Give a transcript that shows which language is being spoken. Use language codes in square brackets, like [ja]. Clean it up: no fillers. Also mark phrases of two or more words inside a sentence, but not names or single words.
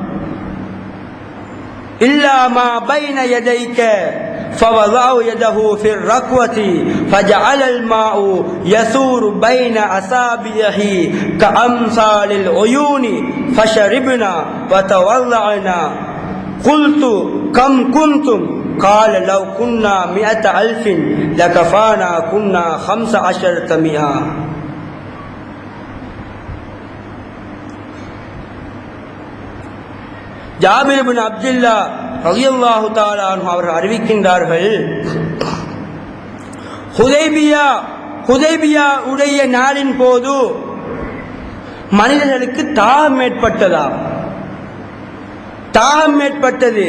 [ar] إلا ما بين يديك فوضع يده في الركوة فجعل الماء يثور بين أصابعه كأمثال العيون فشربنا وتوضعنا. قلت كم كنتم؟ قال لو كنا 100,000 لكفانا كنا 15,000. [ta] ஜாபிர் இப்னு அப்துல்லா [ar] رضي الله تعالى عنه [ta] அவர்கள் அறிவிக்கின்றார்கள், ஹுதைபியா உடைய நாளின் போது மனிதர்களுக்கு தாகம் ஏற்பட்டது.